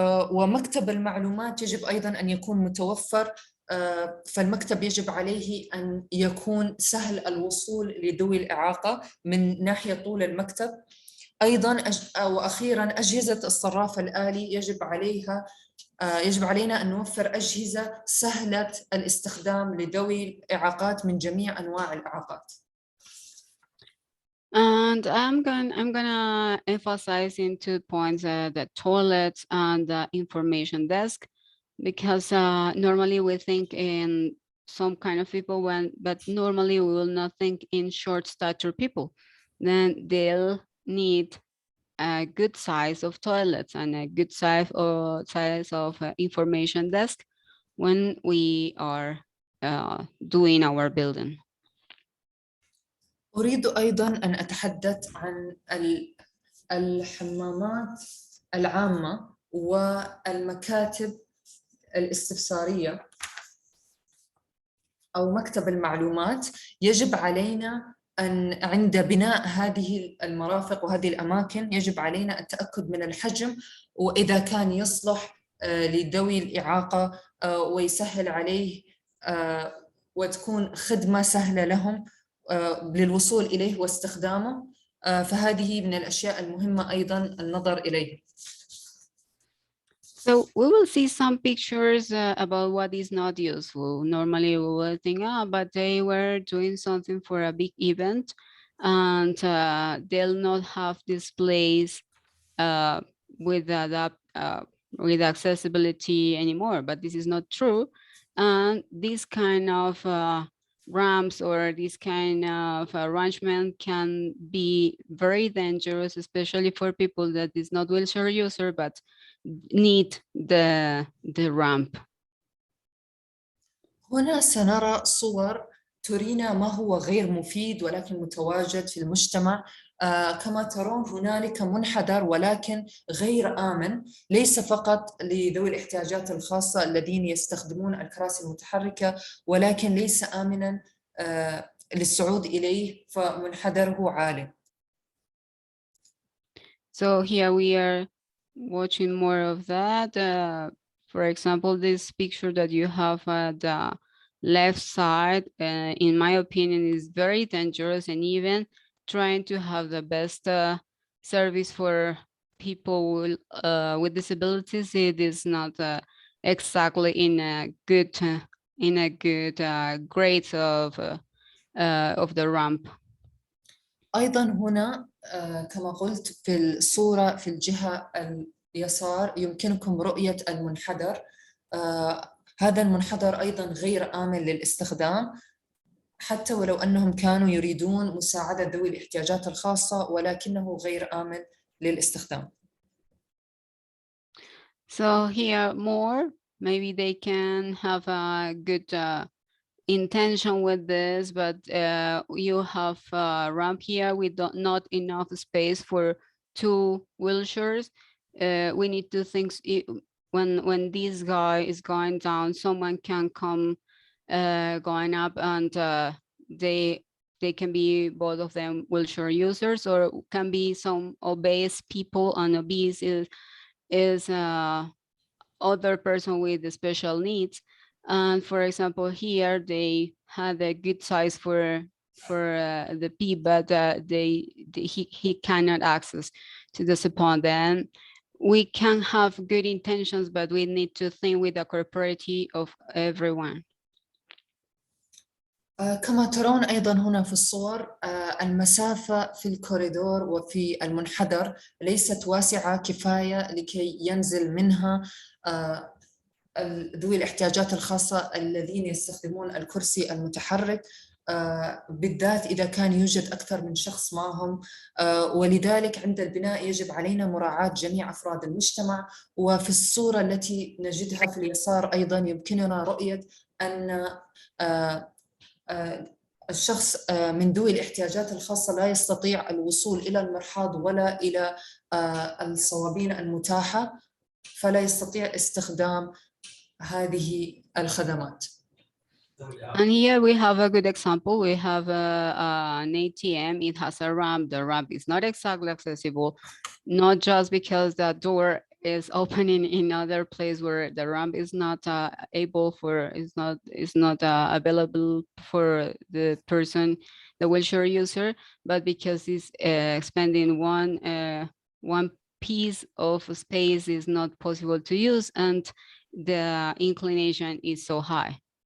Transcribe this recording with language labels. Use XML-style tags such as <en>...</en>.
<ar>ومكتب المعلومات يجب أيضاً أن يكون متوفر، فالمكتب يجب عليه أن يكون سهل الوصول لذوي الإعاقة من ناحية طول المكتب. أيضاً وأخيراً أجهزة الصراف الآلي يجب علينا أن نوفر أجهزة سهلة الاستخدام لذوي الإعاقات من جميع أنواع الإعاقات.</ar> <en>And I'm gonna emphasize in 2 points, the toilets and the information desk, because normally we think in some kind of people but normally we will not think in short stature people. Then they'll need a good size of toilets and a good size of information desk when we are doing our building.</en> <ar>أريد أيضاً أن أتحدث عن الحمامات العامة والمكاتب الاستفسارية أو مكتب المعلومات. يجب علينا أن عند بناء هذه المرافق وهذه الأماكن يجب علينا التأكد من الحجم، وإذا كان يصلح لذوي الإعاقة ويسهل عليه وتكون خدمة سهلة لهم للوصول إليه واستخدامه، فهذه من الأشياء المهمة أيضاً النظر إليه.</ar> <en>So we will see some pictures about what is not useful. Normally we will think, but they were doing something for a big event and they'll not have displays with accessibility anymore, but this is not true. And this kind of ramps or this kind of arrangement can be very dangerous, especially for people that is not wheelchair user, but need the ramp.</en> <ar>هنا سنرى صور ترينا ما هو غير مفيد ولكن متواجد في المجتمع. كما ترون هنالك منحدر ولكن غير آمن، ليس فقط لذوي الاحتياجات الخاصة الذين يستخدمون الكراسي المتحركة، ولكن ليس آمنا للصعود إليه، فمنحدره عالي.</ar> <en>So here we are watching more of that. For example, this picture that you have at the left side, in my opinion, is very dangerous, and even trying to have the best service for people with disabilities, it is not exactly in a good grades of the ramp.</en> <ar>أيضا هنا كما قلت في الصورة في الجهة اليسار يمكنكم رؤية المنحدر. هذا المنحدر أيضا غير آمن للاستخدام، حتى ولو أنهم كانوا يريدون مساعدة ذوي الاحتياجات الخاصة، ولكنه غير آمن للاستخدام.</ar> <en>So here more, maybe they can have a good intention with this, but you have a ramp here with not enough space for 2 wheelchairs. We need to think when this guy is going down, someone can come going up, and they can be both of them wheelchair users, or can be some obese people, and obese is other person with special needs. And for example, here they had a good size for the P, but he cannot access to the support. Then we can have good intentions, but we need to think with the corporate of everyone.</en> <ar>كما ترون أيضا هنا في الصور المسافة في الكوريدور وفي المنحدر ليست واسعة كفاية لكي ينزل منها ذوي الاحتياجات الخاصة الذين يستخدمون الكرسي المتحرك، بالذات إذا كان يوجد أكثر من شخص معهم. ولذلك عند البناء يجب علينا مراعاة جميع أفراد المجتمع. وفي الصورة التي نجدها في اليسار أيضا يمكننا رؤية أن الشخص من ذوي الاحتياجات الخاصة لا يستطيع الوصول إلى المرحاض ولا إلى الصوابين المتاحة، فلا يستطيع استخدام هذه الخدمات.</ar> <en>And here we have a good example. We have an ATM. It has a ramp. The ramp is not exactly accessible, not just because the door is opening in other place where the ramp is not available for the person, the wheelchair user, but because it's expanding one piece of space is not possible to use, and the inclination is so high.</en>